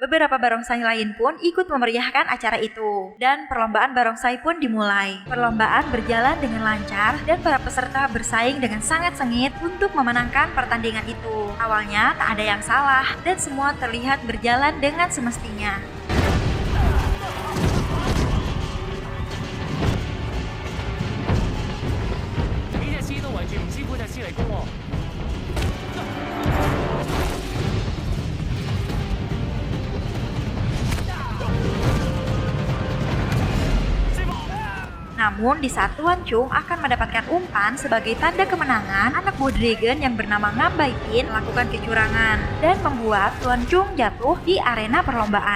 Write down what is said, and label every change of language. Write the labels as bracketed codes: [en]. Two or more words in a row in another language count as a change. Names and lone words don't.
[id] Beberapa barongsai lain pun ikut memeriahkan acara itu. Dan perlombaan barongsai pun dimulai. Perlombaan berjalan dengan lancar dan para peserta bersaing dengan sangat sengit untuk memenangkan pertandingan itu. Awalnya tak ada yang salah dan semua terlihat berjalan dengan semestinya. [yue] 幾隻獅都圍住吳師傅隻獅嚟攻喎。 [id] Namun di saat Tuan Chung akan mendapatkan umpan sebagai tanda kemenangan, anak buah dragon yang bernama Ngambaitin melakukan kecurangan dan membuat Tuan Chung jatuh di arena perlombaan.